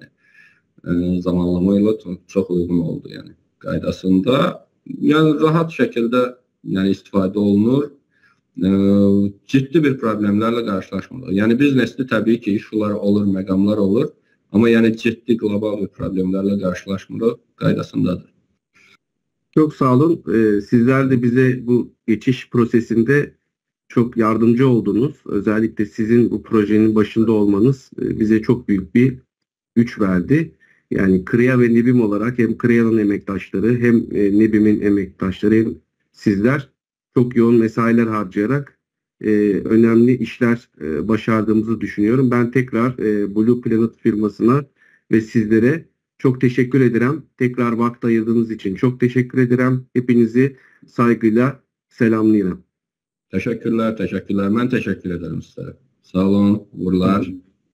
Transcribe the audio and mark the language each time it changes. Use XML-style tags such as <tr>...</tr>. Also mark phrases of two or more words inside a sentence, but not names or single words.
<az>Zamanlama ilə çox uyğun oldu, yəni, qaydasında. Yəni, rahat şəkildə yəni, istifadə olunur. Ciddi bir problemlərlə qarşılaşmırıq. Yəni, biznesdə təbii ki, işlər olur, məqamlar olur, amma yəni ciddi qlobal bir problemlərlə qarşılaşmırıq, qaydasındadır.</az> <tr>Çok sağ olun. Sizler de bize bu geçiş prosesinde çok yardımcı oldunuz. Özellikle sizin bu projenin başında olmanız bize çok büyük bir güç verdi. Yani Krea ve Nebim olarak hem Krea'nın emektaşları hem Nebim'in emektaşları hem sizler çok yoğun mesailer harcayarak önemli işler başardığımızı düşünüyorum. Ben tekrar Blue Planet firmasına ve sizlere çok teşekkür ederim. Tekrar vakit ayırdığınız için çok teşekkür ederim. Hepinizi saygıyla selamlıyorum.</tr> <az>Təşəkkürlər. Mən təşəkkür edirəm sizlərə. Sağ olun, uğurlar.</az>